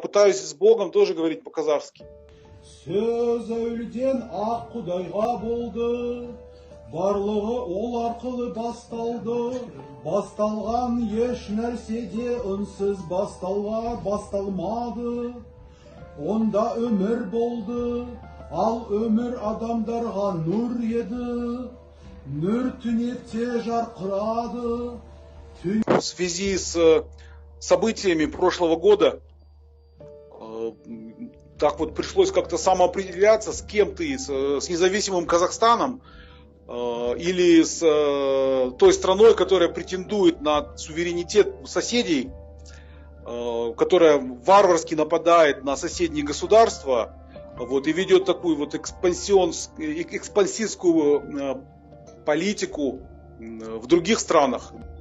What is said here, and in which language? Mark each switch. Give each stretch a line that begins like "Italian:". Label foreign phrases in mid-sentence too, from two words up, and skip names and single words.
Russian: пытаюсь с Богом тоже говорить по-казахски.
Kazakh: Сөз әулден ақ құдайға болды, барлығы ол арқылы басталды, басталған еш нәрседе үнсіз басталмады. Онда өмір болды, ал өмір адамдарға нұр еді, нұр түнекте жарқырады.
Russian: В связи с событиями прошлого года так вот пришлось как-то самоопределяться, с кем ты, с независимым Казахстаном или с той страной, которая претендует на суверенитет соседей, которая варварски нападает на соседние государства, вот, и ведет такую вот экспансивскую политику в других странах.